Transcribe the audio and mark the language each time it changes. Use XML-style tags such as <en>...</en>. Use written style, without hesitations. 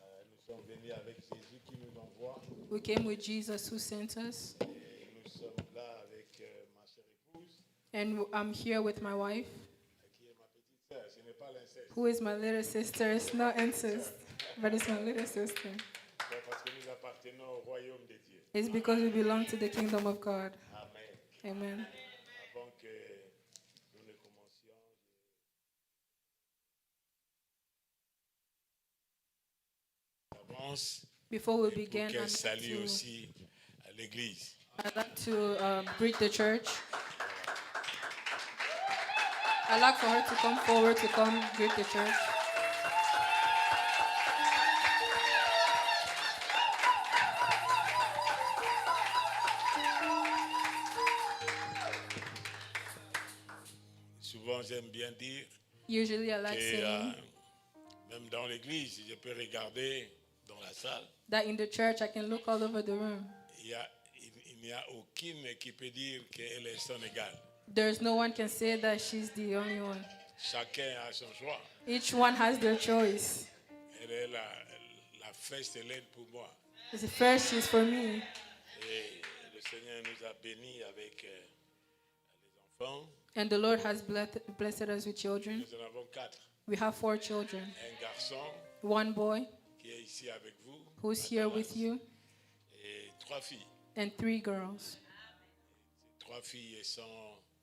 <fr>Nous sommes venus avec Jésus qui nous envoie.</fr> <en>We came with Jesus who sent us.</en> <fr>Et nous sommes là avec ma chère épouse,</fr> <en>And I'm here with my wife,</en> <fr>qui est ma petite sœur. Ce n'est pas l'inceste.</fr> <en>who is my little sister. It's not incest, but it's my little sister.</en> <fr>C'est parce que nous appartenons au royaume de Dieu.</fr> <en>It's because we belong to the kingdom of God. Amen. Amen.</en> <fr>Avant que nous ne commencions, j'avance</fr> <en>Before we</en> <fr>pour</fr> <en>begin,</en> <fr>qu'elle salue aussi à l'église.</fr> <en>I'd like to greet the church. I'd like for her to come forward to come greet the church.</en> <fr>Souvent, j'aime bien dire</fr> <en>Usually I like</en> <fr>que</fr> <en>saying</en> <fr>même dans l'église, je peux regarder dans la salle.</fr> <en>that in the church I can look all over the room.</en> <fr>Il n'y a aucune qui peut dire qu'elle est son égale.</fr> <en>There's no one can say that she's the only one.</en> <fr>Chacun a son choix.</fr> <en>Each one has their choice.</en> <fr>Elle est la first lady pour moi.</fr> <en>The first is for me.</en> <fr>Et le Seigneur nous a bénis avec les enfants.</fr> <en>And the Lord has blessed us with children.</en> <fr>Nous en avons 4.</fr> <en>We have 4 children.</en> <fr>Un garçon</fr> <en>One boy</en> <fr>qui est ici avec vous.</fr> <en>who's here with you,</en> <fr>Et 3 filles.</fr> <en>and 3 girls.</en> <fr>Ces 3 filles sont...</fr>